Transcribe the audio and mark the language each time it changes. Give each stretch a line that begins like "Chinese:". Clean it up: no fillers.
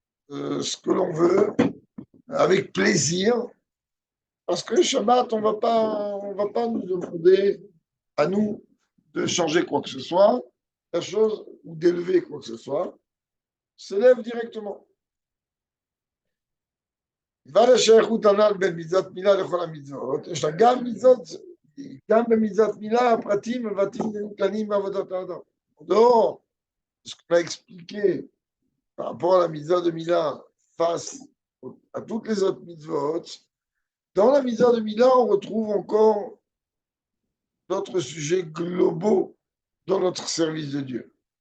French: ce que l'on veut, avec plaisir, parce que le Shabbat, on va pas nous demander à nous de changer quoi que ce soit, la chose, ou d'élever quoi que ce soit. se lève directement.
Hebrew: ועל השייכות הנ"ל בין מצוות מילה לכל המצוות, יש לה גם מצוות, גם במצוות מילה הפרטים מבטאים כללים בעבודת האדם.
French: Non, ce qu'on a expliqué par rapport à la mitzvah de Mila face à toutes les autres mitzvot, dans la mitzvah de Mila, on retrouve encore d'autres sujets globaux dans notre service de Dieu.